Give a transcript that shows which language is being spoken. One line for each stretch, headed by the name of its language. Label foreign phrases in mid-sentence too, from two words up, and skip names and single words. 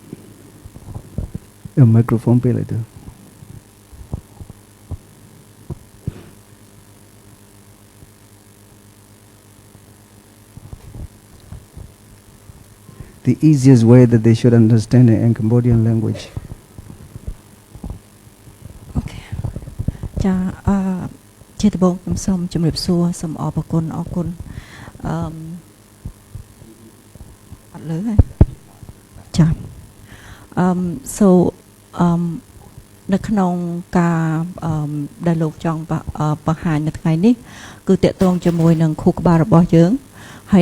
English: A microphone
Hindi: पे ले दो.
English: The easiest way that they should understand it in Cambodian language. Okay.
Khmer: ចាជាដំបូងខ្ញុំសូមជម្រាបសួរសូមអរគុណអត់លើហើយចា so នៅក្នុងការដែលលោកចង់បង្ហាញនៅថ្ងៃនេះគឺតកតងជាមួយនឹងខួរក្បាលរបស់យើងហើយ